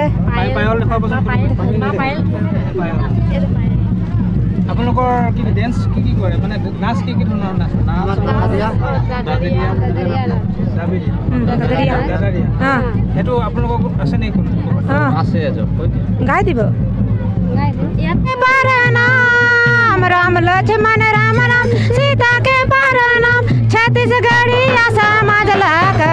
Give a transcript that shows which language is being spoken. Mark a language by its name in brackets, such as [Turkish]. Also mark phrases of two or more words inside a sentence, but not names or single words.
[Assamese] পায়ল দেখুৱাবচোন আপোনালোকৰ কি ডেন্স কি কৰে মানে নাচ কি ধৰণৰ নাচ সেইটো আপোনালোকৰ আছে নেকি আছে গাই দিব [Chhattisgarhi] राम लक्ष्मण राम राम सीता के परनाम छत्तीसगढ़ी आसा मजला